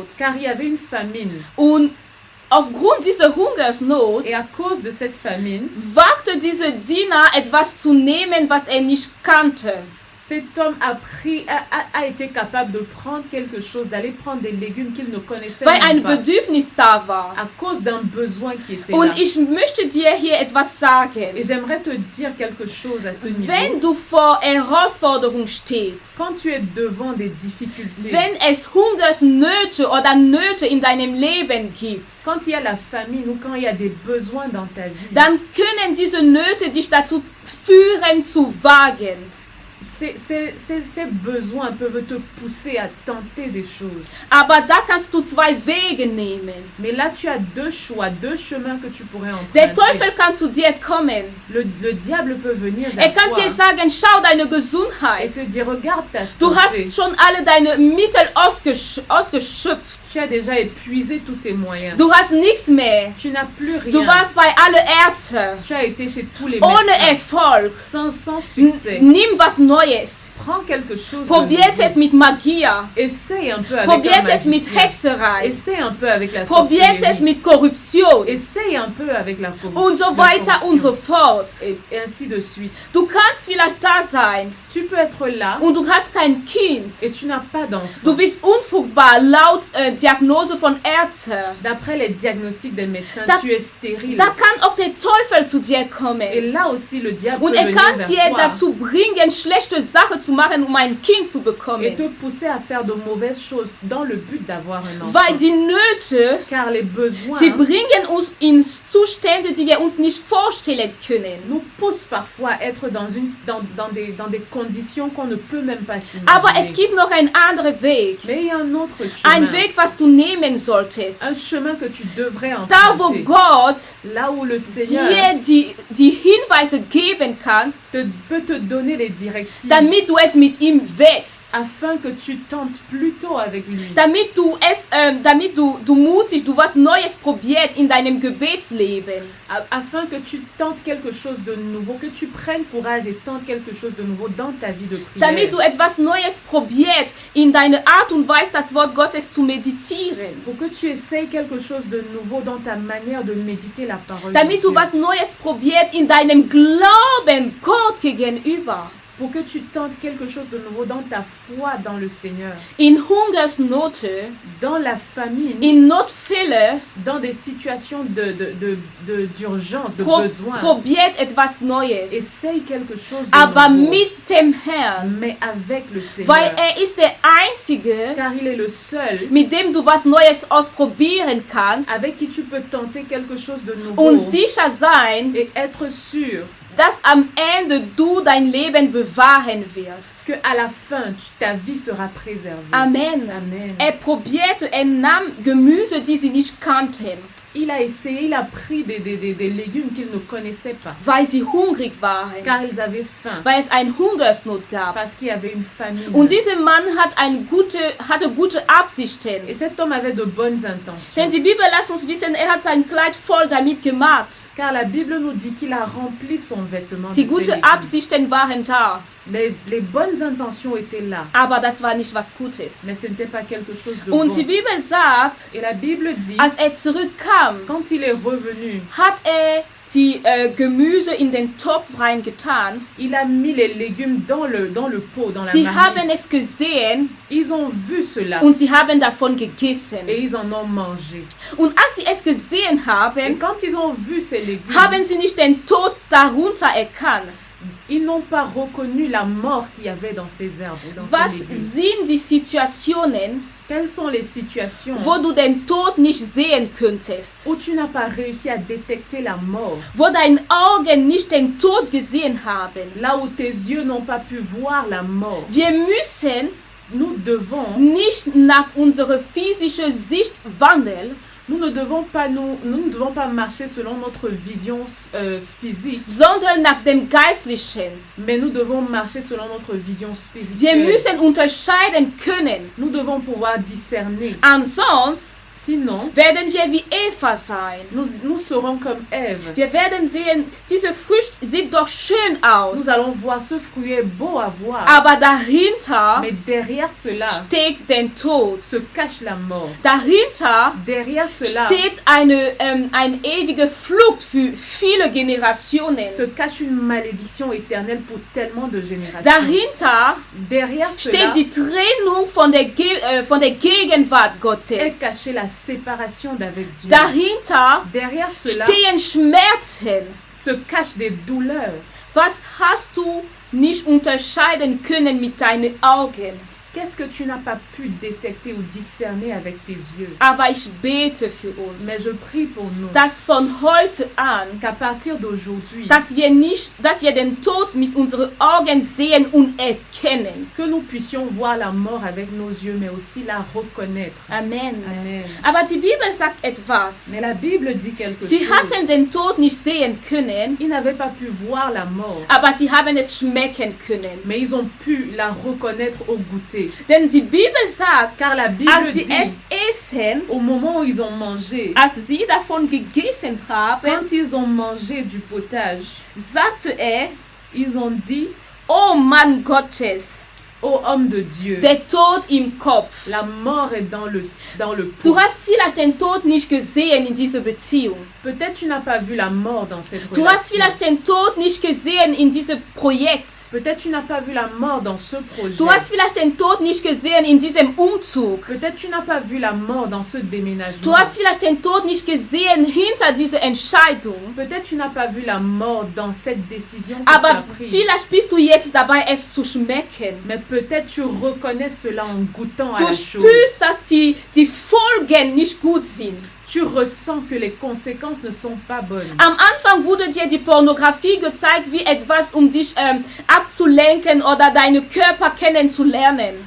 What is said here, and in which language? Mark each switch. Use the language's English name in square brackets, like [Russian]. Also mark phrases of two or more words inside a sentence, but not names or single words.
[French] Car il y avait une famine. [German] Und aufgrund dieser Hungersnot [French] Et à cause de cette famine, [German] wagte dieser Diener etwas zu nehmen, was er nicht kannte. [French] cet homme a été capable de prendre quelque chose, d'aller prendre des légumes qu'il ne connaissait [German] Weil ein [French] même pas. [German] Bedürfnis da war. [French] À cause d'un besoin qui était là. [German] Und ich möchte dir hier etwas [French] Et [German] sagen. [French] j'aimerais te dire quelque chose à ce niveau. [German] Wenn du vor Herausforderung stehst, [French] Quand tu es devant des difficultés, [German] wenn es Hungersnöte oder Nöte in deinem Leben gibt, [French] quand il y a la famine ou quand il y a des besoins dans ta vie, [German] dann können diese Nöte dich dazu führen zu wagen. [French] ces besoins peuvent te pousser à tenter des choses. [German] Aber da kannst du zwei Wege nehmen. [French] Mais là, tu as deux choix, deux chemins que tu pourrais [German] Der [French] emprunter. [German] Teufel kann zu dir kommen. [French] Le diable peut venir [German] Er [French] vers [German] kann [French] toi [German] dir sagen, schau deine [French] et [German] Gesundheit. [French] te dire, regarde ta [German] Du hast [French] santé. [German] schon alle deine Mittel ausgeschöpft. [French] Tu as déjà épuisé tous tes moyens. [German] Du hast nichts mehr. [French] Tu n'as plus rien. [German] Du warst bei alle Ärzte. [French] Tu as été chez tous les [German] Ohne [French] médecins. [German] Erfolg. [French] Sans succès. [German] Nimm was Neues. [French] Prends quelque chose de [German] Probiert [French] nouveau. [German] es mit Magia. [French] Essaye un peu avec un [German] Probiert es mit [French] magicien. [German] Hexerei. [French] Essaye un peu avec la [German] Probiert es [French] sorcellerie. [German] mit Korruption. [French] Essaye un peu avec la corruption. [German] Und so weiter und so fort. [French] Et ainsi de suite. [German] Du kannst vielleicht da sein [French] Tu peux être là [German] und du hast kein Kind. [French] et tu n'as pas d'enfant. [German] Du bist unfruchtbar laut Diagnose von Ärzten. [French] D'après les diagnostics des médecins, [German] Da- [French] tu es stérile. [German] Da kann auch der Teufel zu dir [French] Et [German] kommen. [French] là aussi, le diable [German] Und [French] peut [German] er [French] venir [German] kann [French] vers [German] dir [French] toi [German] dazu bringen, schlechte Sachen zu machen, um ein Kind zu [French] et [German] bekommen. [French] te pousser à faire de mauvaises choses dans le but d'avoir un enfant. [German] Weil die Nöte, [French] Car les besoins [German] die bringen uns in Zustände, die wir uns nicht vorstellen können. [French] nous poussent parfois à être dans des conditions qu'on ne peut même pas [German] Aber es [French] s'imaginer. [German] gibt noch einen anderen Weg. [French] Mais il y a un autre chemin. [German] Ein Weg, was du nehmen solltest. [French] Un chemin que tu devrais [German] Da, wo [French] emprunter. [German] Gott [French] Là où le Seigneur [German] dir die Hinweise geben kannst, [French] peut te donner les directives [German] damit du es mit ihm wächst. [French] afin que tu tentes plutôt avec lui. [German] Damit du mutig, du was Neues probiert in deinem Gebetsleben. [French] Afin que tu tentes quelque chose de nouveau, que tu prennes courage et tentes quelque chose de nouveau dans ta vie de prière. [German] Damit du etwas Neues probiert in deine Art und Weise, das Wort Gottes zu meditieren. [French] Pour que tu essayes quelque chose de nouveau dans ta manière de méditer la parole de [German] Damit [French] Dieu. [German] du was Neues probiert in deinem Glauben Gott gegenüber. [French] Pour que tu tentes quelque chose de nouveau dans ta foi dans le Seigneur. [German] In Hungersnote, [French] Dans la famine, [German] in Notfälle, [French] dans des situations d'urgence, de [German] pro [French] besoin. [German] probiert etwas Neues. [French] Essaye quelque chose de [German] Aber [French] nouveau. [German] mit dem Herrn. [French] Mais avec le Seigneur. [German] Weil ist der Einzige, [French] Car il est le seul [German] mit dem du was Neues ausprobieren kannst [French] avec qui tu peux tenter quelque chose de nouveau [German] und sicher sein, [French] et être sûr [German] dass am Ende du dein Leben bewahren wirst. [French] que à la fin ta vie sera préservée. [German] Amen. [French] Amen. [German] Er nahm Gemüse, die sie nicht kannten. [French] il a essayé, il a pris des légumes qu'il ne connaissait pas, [German] weil sie hungrig waren, [French] car ils avaient faim, [German] weil es eine Hungersnot gab. [French] parce qu'il y avait une famine. [German] Und dieser Mann hatte gute Absichten. [French] Et cet homme avait de bonnes [German] Denn [French] intentions, [German] die Bibel lässt uns wissen, er hat sein Kleid voll damit gemacht. [French] car la Bible nous dit qu'il a rempli son vêtement [German] Die [French] de ces [German] guten [French] légumes. [German] Absichten waren da, [French] Les bonnes intentions étaient là, [German] aber das war nicht was Gutes. [French] mais ce n'était pas quelque chose de [German] Und [French] bon. [German] die Bibel sagt, [French] Et la Bible dit, [German] als er zurückkam, [French] quand il est revenu, [German] hat er die Gemüse in den Topf reingetan. [French] il a mis les légumes dans le pot, dans la [German] Sie haben [French] marmite. [German] es gesehen [French] Ils ont vu cela [German] und sie haben davon gegessen. [French] et ils en ont mangé. [German] Und als sie es gesehen [French] Et [German] haben, [French] quand ils ont vu ces légumes, [German] haben sie nicht den Tod darunter erkannt. [French] ils n'ont pas reconnu la mort qu'il y avait dans ces herbes, dans [German] Was [French] ces légumes. [German] sind die Situationen, [French] Quelles sont les situations [German] wo du den Tod nicht sehen könntest? [French] où tu n'as pas réussi à détecter la mort, [German] Wo deine Augen nicht den Tod gesehen haben? [French] là où tes yeux n'ont pas pu voir la mort? [German] Wir müssen [French] Nous devons, [German] nicht nach unserer physischen Sicht wandeln, [French] nous ne devons pas marcher selon notre vision physique, [German] sondern nach dem Geistlichen. [French] mais nous devons marcher selon notre vision [German] Wir [French] spirituelle. [German] müssen unterscheiden können. [French] Nous devons pouvoir discerner. [German] Ansonsten [French] Sinon, [German] werden wir wie Eva sein. [French] nous serons comme Ève. [German] Wir werden sehen, diese Frucht sieht doch schön aus. [French] Nous allons voir ce fruit est beau à voir, [German] Aber dahinter [French] mais derrière cela [German] steckt der Tod. [French] se cache la mort. [German] Dahinter [French] Derrière cela [German] steht eine ewige Flucht für viele Generationen. [French] se cache une malédiction éternelle pour tellement de générations. [German] Dahinter [French] Derrière cela [German] steht die Trennung von der Gegenwart [French] est [German] Gottes. [French] cachée la séparation d'avec Dieu. [German] Dahinter [French] Derrière cela [German] stehen Schmerzen. [French] se cachent des douleurs. [German] Was hast du nicht unterscheiden können mit deinen Augen? [French] Qu'est-ce que tu n'as pas pu détecter ou discerner avec tes yeux? [German] Aber ich bete für uns, [French] Mais je prie pour nous [German] dass von heute an, [French] qu'à partir d'aujourd'hui, [German] dass wir den Tod mit unseren Augen sehen und erkennen. [French] que nous puissions voir la mort avec nos yeux, mais aussi la reconnaître. [German] Amen. [French] Amen. [German] Aber die Bibel sagt etwas. [French] Mais la Bible dit quelque [German] Sie [French] chose. [German] hatten den Tod nicht sehen können, [French] Ils n'avaient pas pu voir la mort, [German] aber sie haben es schmecken können. [French] mais ils ont pu la reconnaître au goûter. [German] Denn die Bibel sagt, [French] Car la Bible [German] als sie [French] dit, [German] es essen, [French] au moment où ils ont mangé, [German] als sie davon gegessen haben, [French] quand ils ont mangé du potage, [German] sagte er, [French] ils ont dit, [German] oh Mann Gottes, [French] ô homme de Dieu, [German] der Tod im Kopf. [French] la mort est dans le [German] Du [French] pot. [German] hast vielleicht den Tod nicht gesehen in dieser Beziehung. [French] Peut-être tu n'as pas vu la mort dans cette [German] Du hast [French] relation. [German] vielleicht den Tod nicht gesehen in diesem Projekt. [French] Peut-être tu n'as pas vu la mort dans ce projet. [German] Du hast vielleicht den Tod nicht gesehen in diesem Umzug. [French] Peut-être tu n'as pas vu la mort dans ce déménagement. [German] Du hast vielleicht den Tod nicht gesehen hinter dieser Entscheidung. [French] Peut-être tu n'as pas vu la mort dans cette décision que tu as [German] Aber [French] prise. [German] vielleicht bist du jetzt dabei, es zu schmecken. [French] Mais peut-être tu reconnais cela en goûtant à [German] Du [French] la chose. [German] spürst, dass die Folgen nicht gut sind. [French] Tu ressens que les conséquences ne sont pas bonnes. [German] Am Anfang wurde dir die Pornografie gezeigt wie etwas, um dich abzulenken oder deinen Körper kennenzulernen.